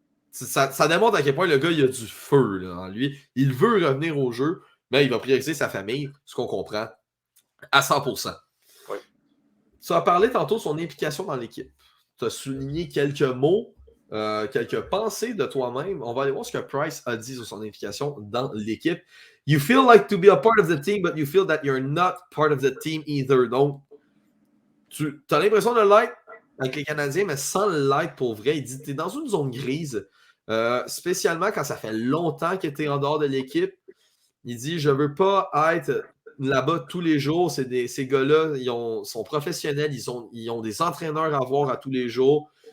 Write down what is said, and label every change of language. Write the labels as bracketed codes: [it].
[fr] Ça démontre à quel point le gars il a du feu là, en lui. Il veut revenir au jeu, mais il va prioriser sa famille, ce qu'on comprend, à 100%. Oui. Tu as parlé tantôt de son implication dans l'équipe. Tu as souligné quelques mots, quelques pensées de toi-même. On va aller voir ce que Price a dit sur son implication dans l'équipe. [en] You feel like to be a part of the team, but you feel that you're not part of the team either. [fr] Donc, tu as l'impression de l'être avec les Canadiens, mais sans l'être pour vrai. Il dit tu es dans une zone grise, spécialement quand ça fait longtemps que tu es en dehors de l'équipe. Il dit je veux pas être là-bas tous les jours. Ces gars-là, sont professionnels, ils ont des entraîneurs à voir à tous les jours.